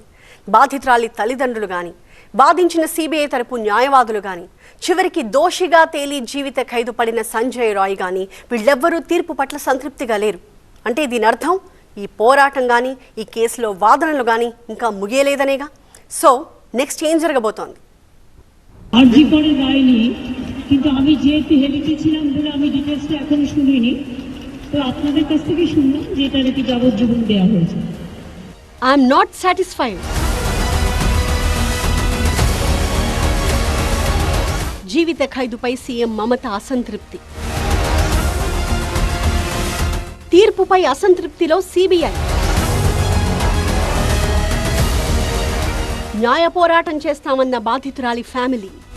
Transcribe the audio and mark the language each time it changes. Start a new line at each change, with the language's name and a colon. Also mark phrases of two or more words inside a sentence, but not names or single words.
Telugu: బాధితురాలి తల్లిదండ్రులు గాని, వాదించిన సిబిఐ తరపు న్యాయవాదులు గాని, చివరికి దోషిగా తేలి జీవిత ఖైదు పడిన సంజయ్ రాయ్ గాని వీళ్ళెవ్వరూ తీర్పు పట్ల సంతృప్తిగా లేరు. అంటే దీని అర్థం ఈ పోరాటం గాని, ఈ కేసులో వాదనలు గాని ఇంకా ముగియలేదనేగా.
English: so next
Telugu: ఏం జరగబోతోంది?
Bangla: আরজিকরের রায় নিয়ে কিন্তু আমি যেহেতু হেলিতে ছিলাম বলে আমি ডিটেলসটা এখনো শুনিনি, তো আপনাদের কাছ থেকে শুনলাম যে এটা নাকি যাবজ্জীবন দেওয়া হয়েছে।
English: I am not satisfied.
Telugu: జీవిత ఖైదుపై సీఎం మమత అసంతృప్తి. తీర్పుపై అసంతృప్తిలో సిబిఐ. న్యాయ పోరాటం చేస్తామన్న బాధితురాలి ఫ్యామిలీ.